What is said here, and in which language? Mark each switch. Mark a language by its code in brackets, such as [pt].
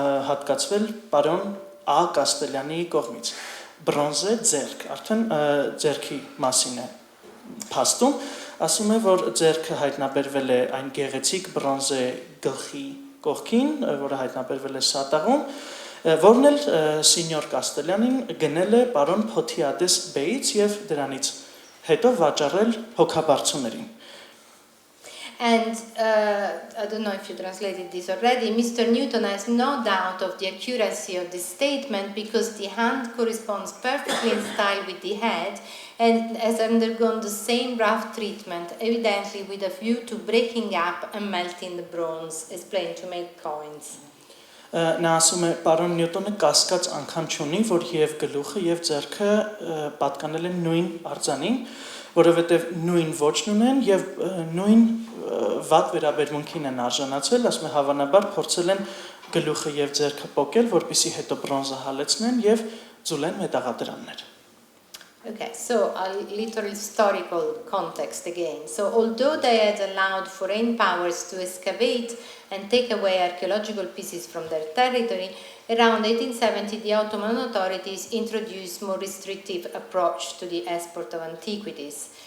[hy] հատկացվել պարոն Ա Կաստելյանի կողմից։ Բրոնզե ձեռք, արդեն ձեռքի մասին է փաստում, ասում է, որ ձեռքը հայտնաբերվել է այն գեղեցիկ բրոնզե գլխի կողքին, որը հայտնաբերվել է Սատաղում, որն էլ Սինյոր Կաստելյանին գնել է պարոն Փոթիադես Բեյից եւ դրանից հետո վաճառել հոգաբարձուներին։ [en] And I don't know if you translated this already, Mr. Newton has no doubt of the accuracy of this statement because the hand corresponds perfectly in style with the head and has undergone the same rough treatment, evidently with a view to breaking up and melting the bronze, explained to make coins. [hy] Նա ասում է, պարոն Նյուտոնը կասկած անգամ չունի, որ եւ գլուխը եւ ձեռքը պատկանել են նույն արձանին, որովհետեւ նույն ոճն ունեն եւ նույն վատ վերաբերմունքին են արժանացել, ասում է, հավանաբար փորձել են գլուխը եւ ձեռքը պոկել, որպեսզի հետո բրոնզը հալեցնեն եւ ձուլեն մետաղադրամներ։ [en] Okay, so a little historical context again. So although they had allowed foreign powers to excavate and take away archaeological pieces from their territory, around 1870 the Ottoman authorities introduced more restrictive approach to the export of antiquities.